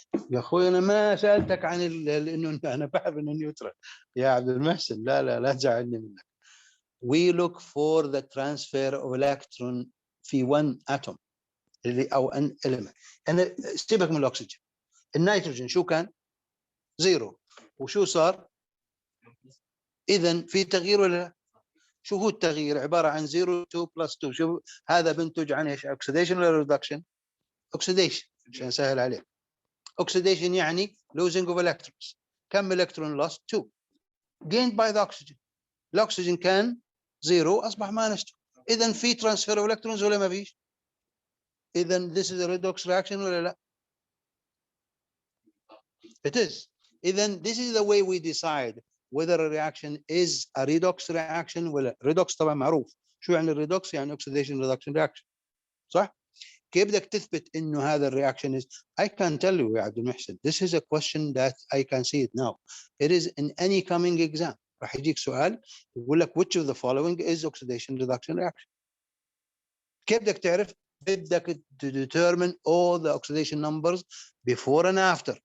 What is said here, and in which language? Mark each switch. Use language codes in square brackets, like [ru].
[ar] يا اخوي انا ما سالتك عن انه انا بحب انه نيوترال يا عبد المحسن لا تزعلني منك. [en] We look for the transfer of electron في one atom [ar] اللي او [en] an element. [ar] انا سيبك من الاكسجين. النيتروجين شو كان؟ 0 وشو صار؟ اذا في تغيير ولا لا؟ شو هو التغيير؟ عباره عن 0 2 plus 2 شوف هذا بنتج عن ايش؟ اوكسيديشن ولا ريدكشن؟ اوكسيديشن عشان اسهل عليك. [en] oxidation [ar] يعني [en] losing of electrons. [ar] كم الكترون [en] lost؟ 2 gained by the oxygen. [ar] الاكسجين كان 0 اصبح minus 2 اذا في [en] transfer of electrons [ar] ولا ما فيش؟ اذا [en] this is a redox reaction [ar] ولا لا؟ [en] It is. اذا this is the way we decide whether a reaction is a redox reaction ولا redox [ar] طبعا معروف. شو يعني الريدوكس؟ يعني [en] oxidation reduction reaction. [ar] صح؟ كيف بدك تثبت انه هذا الرياكشن [en] is I can tell you [ar] يا عبد المحسن [en] this is a question that I can see it now. It is in any coming exam. [ar] راح يجيك سؤال يقول لك [en] which of the following is oxidation reduction reaction. [ar] كيف بدك تعرف؟ بدك [en] to determine all the oxidation numbers before and after.